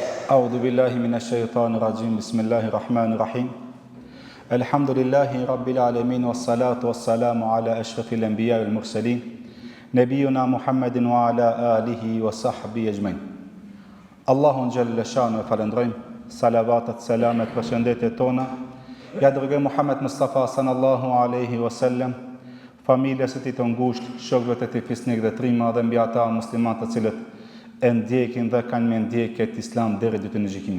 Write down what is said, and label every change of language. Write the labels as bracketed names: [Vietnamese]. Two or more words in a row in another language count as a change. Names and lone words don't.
[Arabic] أعوذ بالله من الشيطان الرجيم بسم الله الرحمن الرحيم الحمد لله رب العالمين والصلاة والسلام على أشرف الأنبياء والمرسلين نبينا محمد وعلى آله وصحبه أجمعين [Albanian] Allahun [Arabic] جل شأنه [Albanian] e falendrojmë, salavatet, selamet, përshëndetjet tona ja dërgoj Muhammed Mustafa [Arabic] صلى الله عليه وسلم, [Albanian] familjes e tij të ngushtë, shokëve të tij fisnik dhe trima dhe mbi ata muslimanë të cilët e ndjekin dhe kanë me ndjek këtë islam deri ditën e gjykimit.